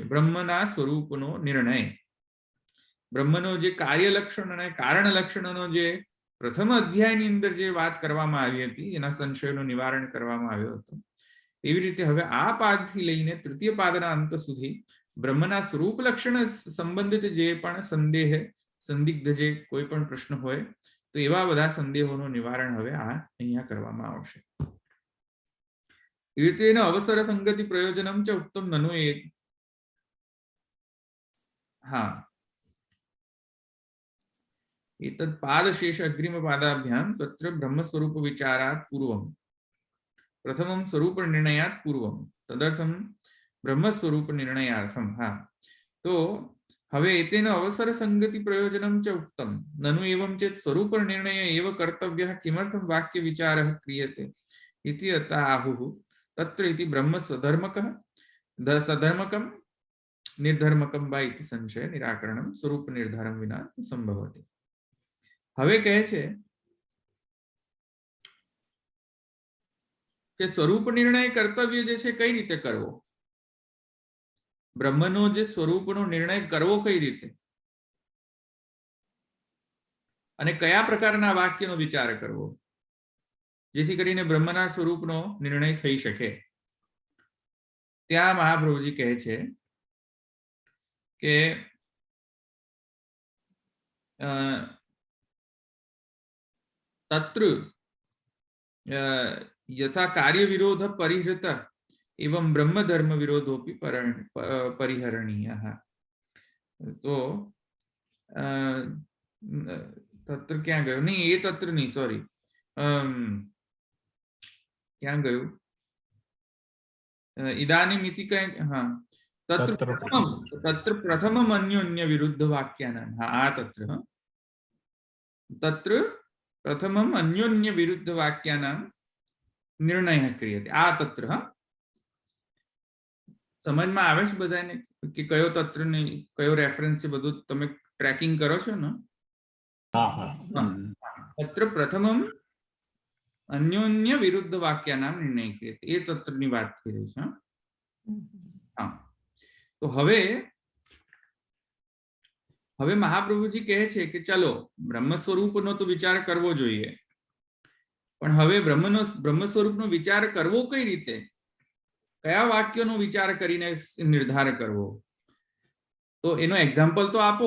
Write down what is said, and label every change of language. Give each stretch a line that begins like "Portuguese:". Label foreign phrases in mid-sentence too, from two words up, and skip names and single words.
Gujarati: બ્રહ્મના સ્વરૂપનો નિર્ણય, બ્રહ્મનો જે કાર્ય લક્ષણ અને કારણ લક્ષણનો જે પ્રથમ અધ્યાયની અંદર જે વાત કરવામાં આવી હતી, એના સંશયનું નિવારણ કરવામાં આવ્યો હતો, એવી રીતે હવે આ પાદથી લઈને તૃતીય પાદના અંત સુધી બ્રહ્મના સ્વરૂપ લક્ષણ સંબંધિત જે પણ સંદિગ્ધ જે કોઈ પણ પ્રશ્ન હોય તો એવા બધા સંદેહોનું નિવારણ હવે અહીંયા કરવામાં આવશે. એવી રીતે એનો
Sanskrit: अवसर संगति प्रयोजनम च उत्तम ननु એક હા एतत् पादशेष अग्रिम पादाभ्याम तत्र ब्रह्म स्वरूप विचारात् पूर्वं प्रथमं स्वरूप निर्णयात् पूर्वं तदर्थं ब्रह्म स्वरूप निर्णयार्थम.
Hindi: हाँ तो
Sanskrit: हवे एतेन अवसर संगति प्रयोजनं च उक्तं ननु एवं चेत् स्वरूप निर्णय एव कर्तव्यः किमर्थं वाक्य विचारः क्रियते इति अतः आहुः तत्र इति ब्रह्म स्वधर्मकः सधर्मकं निर्धर्मकं वा इति संशय निराकरणं स्वरूप निर्धारण विना संभवति.
Gujarati: હવે કહે છે કે સ્વરૂપ નિર્ણય કર્તવ્ય જે છે કઈ રીતે કરવો, બ્રહ્મનો જે સ્વરૂપનો નિર્ણય કરવો કઈ રીતે અને કયા પ્રકારના વાક્યનો વિચાર કરવો જેથી કરીને બ્રહ્મના સ્વરૂપનો નિર્ણય થઈ શકે. ત્યાં મહાપ્રભુજી કહે છે કે
Sanskrit: तत्र यथा कार्य विरोध परिहृत एवं ब्रह्म धर्म विरोधोपि परिहरणीयः.
Gujarati: તો તત્ર ક્યા ગયો,
Hindi: नहीं ये तत्र नहीं,
Gujarati: સૉરી ક્યા ગયો,
Sanskrit: इदानीम इति कह, हाँ तत्र प्रथमम अन्योन्य विरुद्ध वाक्यानां. हाँ तत्र प्रथमम अन्योन्य विरुद्ध वाक्यानां निर्णय क्रियते.
Gujarati: આ તત્ર સમજ મેં આવે છે બધાને કિ કયો તત્ર ને કયો રેફરન્સ છે બધું તમે ટ્રેકિંગ કરો છો ને?
Sanskrit: तत्र प्रथमम अन्योन्य विरुद्ध वाक्यानां निर्णय क्रियते.
Gujarati: એ તત્રની વાત થઈ રહી છે.
Hindi: हाँ तो
Gujarati: હવે મહાપ્રભુજી કહે છે કે ચલો બ્રહ્મ સ્વરૂપનો તો વિચાર કરવો જોઈએ, પણ હવે બ્રહ્મ સ્વરૂપનો વિચાર કરવો કઈ રીતે, કયા વાક્યનો વિચાર કરીને નિર્ધાર કરવો, તો એનો એક્ઝામ્પલ તો આપો.